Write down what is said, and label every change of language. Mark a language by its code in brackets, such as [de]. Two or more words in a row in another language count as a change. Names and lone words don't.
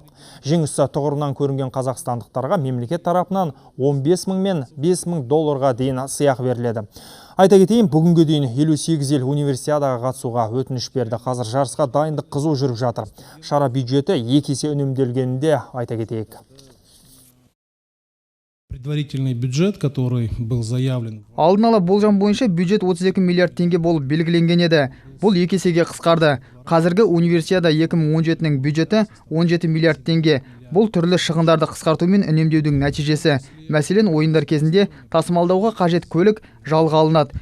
[kk] Жеңісі тұғырынан көрінген қазақстандықтарға мемлекет тарапынан 15 мың мен 5 мың долларға дейін сыйақы беріледі. Айта кетейін, бүгінге дейін 58 ел универсиадаға қатысуға өтініш берді. Қазір жарысқа дайындық қызу жүріп жатыр. Шара бюджеті 2 есе үнемделгенінде айта кетейік. [ru] Предварительный бюджет, который был заявлен. [kk] Алдын ала болжам бойынша бюджет 32 миллиард теңге болып белгіленген еді. Бұл 2 есеге қысқарды. Қазіргі универсиада 2017-нің бюджеті 17 миллиард теңге. Бұл түрлі шығындарды қысқарту мен үнемдеудің нәтижесі. Мәселен, ойындар кезінде тасымалдауға қажет көлік жалға алынады.